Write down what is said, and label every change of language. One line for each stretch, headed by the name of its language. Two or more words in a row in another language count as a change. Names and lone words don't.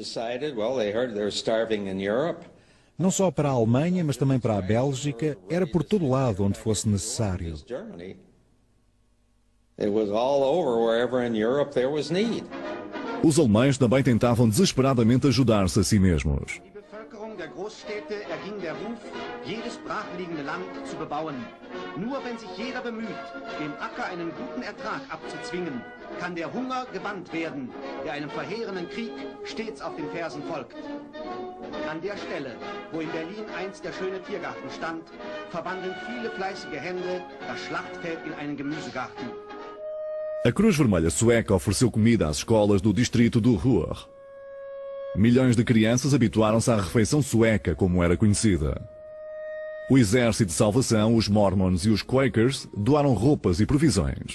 Portuguese: Não só para a Alemanha, mas também para a Bélgica, era por todo lado onde fosse necessário. Os alemães também tentavam desesperadamente ajudar-se a si mesmos.
German: Der Großstädte erging der Ruf, jedes brachliegende Land zu bebauen. Nur wenn sich jeder bemüht, dem Acker einen guten Ertrag abzuzwingen, kann der Hunger gebannt werden, der einem verheerenden Krieg stets auf den Fersen folgt. An der Stelle, wo in Berlin einst der schöne Tiergarten stand, verwandeln viele fleißige Hände das Schlachtfeld in einen Gemüsegarten.
Portuguese: A Cruz Vermelha Sueca ofereceu comida às escolas do distrito do Ruhr. Milhões de crianças habituaram-se à refeição sueca, como era conhecida. O Exército de Salvação, os Mormons e os Quakers doaram roupas e provisões.